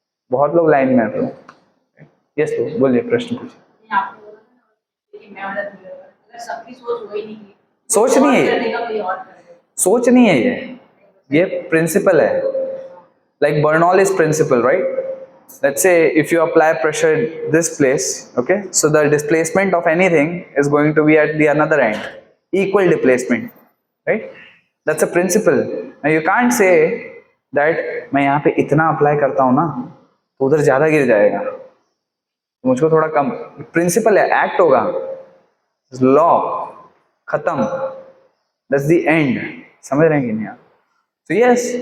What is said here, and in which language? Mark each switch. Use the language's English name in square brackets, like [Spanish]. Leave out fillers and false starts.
[Hindi] बहुत लोग लाइन में आते हैं। यस तो बोलिए, प्रश्न पूछिए। आपने बोला ना कि मैं मदद नहीं करूंगा, अगर सबकी सोच वही नहीं की, सोच नहीं है, करने का कोई और करेगा, सोच नहीं है, ये प्रिंसिपल है। [English] Like Bernoulli is principle, right? Let's say if you apply pressure this place, okay, so the displacement of anything is going to be at the another end, equal displacement, right? That's a principle. Now you can't say that [Hindi] मैं यहाँ पे इतना apply करता हूँ ना तो उधर ज्यादा गिर जाएगा, मुझको थोड़ा कम। प्रिंसिपल है, एक्ट होगा, लॉ खत्म, [English] that's the end। [Hindi] समझ रहे हैं कि नहीं आप? [English] So yes,